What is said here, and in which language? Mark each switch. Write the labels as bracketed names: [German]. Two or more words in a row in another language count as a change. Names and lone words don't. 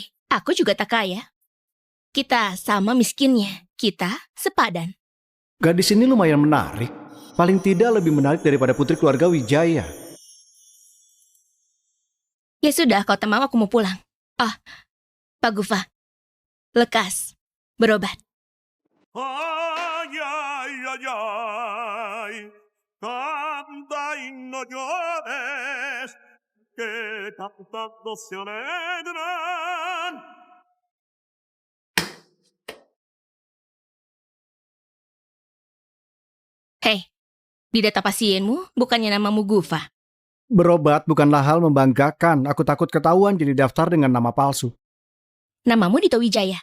[Indonesian] Aku juga tak kaya. Kita sama miskinnya. Kita sepadan. Gadis ini lumayan menarik. Paling tidak lebih menarik daripada putri keluarga Wijaya. Ya sudah, kau tak mau, aku mau pulang. Pak Gufa. Lekas. Berobat. [Spanish] Ay, ay, ay, ay. Canta y no llores, que cantando se alegran. [Indonesian] Hei, di data pasienmu bukannya namamu Gufa. Berobat bukanlah hal membanggakan. Aku takut ketahuan jadi daftar dengan nama palsu. Namamu Dito Wijaya.